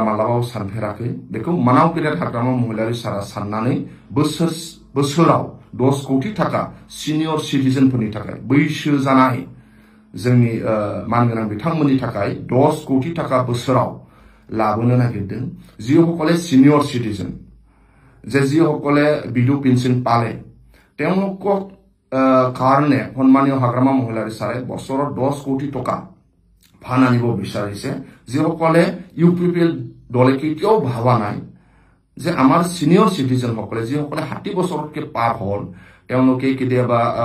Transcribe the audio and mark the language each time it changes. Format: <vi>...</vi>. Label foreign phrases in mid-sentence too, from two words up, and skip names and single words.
<brx>मालाबाबो सानफेराखै बेखौ मानावगिरा हाग्रामा महिलारी सारा साननानै बोसोराव 10 कोटी टाका</brx> <en>senior citizen</en> <brx>थाखाय बैसो जानाय जोंनि मानगोनां बिथांमोननि थाखाय 10 कोटी टाका बोसोराव लाबोनो नागिरदों</brx> <as>যিসকলে</as> <en>senior citizen</en> <as>जे যিসকলে বিডু পেন্সন পালে তেওঁলোকক কাৰণে সন্মানীয় হাগ্ৰামা মহিলাৰী চাৰে বছৰত 10 কোটি টকা ফান আনিব বিচাৰিছে যিসকলে ইউপিপিএল দলে কেতিয়াও ভাবা নাই যে আমাৰ</as> <en>senior citizen</en> <as>সকলে যিসকলে 60 বছৰতকৈ পাৰ হ'ল তেওঁলোকে কেতিয়াবা</as>